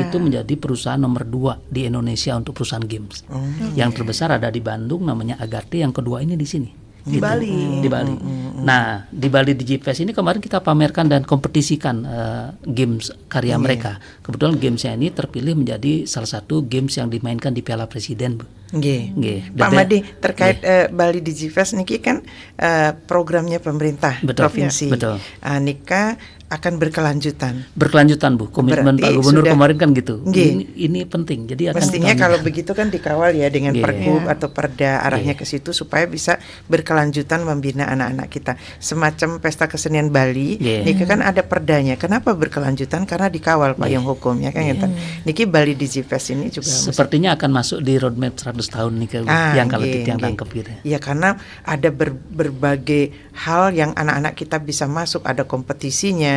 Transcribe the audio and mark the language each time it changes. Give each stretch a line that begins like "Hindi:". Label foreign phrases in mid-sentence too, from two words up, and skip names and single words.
Indonesian: Itu menjadi perusahaan nomor 2 di Indonesia untuk perusahaan games. Yang terbesar ada di Bandung namanya Agate, yang kedua ini di sini. Di Bali. Di Bali. Nah, di Bali DigiFest ini kemarin kita pamerkan dan kompetisikan games karya mereka. Kebetulan gamesnya ini terpilih menjadi salah satu games yang dimainkan di Piala Presiden, Bu. Nggih. Nggih. Pak Dan- Made terkait Bali Digifest niki kan programnya pemerintah Betul. provinsi. Betul. Nika akan berkelanjutan. Berkelanjutan, Bu. Komitmen Berarti Pak Gubernur sudah- kemarin kan gitu. Nggih. Ini penting. Jadi akan Mestinya kita- kalau begitu kan dikawal ya dengan Nggih. pergub Iya. atau perda arahnya ke situ supaya bisa berkelanjutan membina anak-anak kita. Semacam pesta kesenian Bali, Nggih. niki kan ada perdanya. Kenapa berkelanjutan? Karena dikawal payung hukumnya kan gitu. Niki Bali Digifest ini juga mesti- sepertinya akan masuk di roadmap 100 tahun nih Bu, yang kalau nggih, yang nggih. tangkep gitu. Ya karena ada berbagai hal yang anak-anak kita bisa masuk, ada kompetisinya,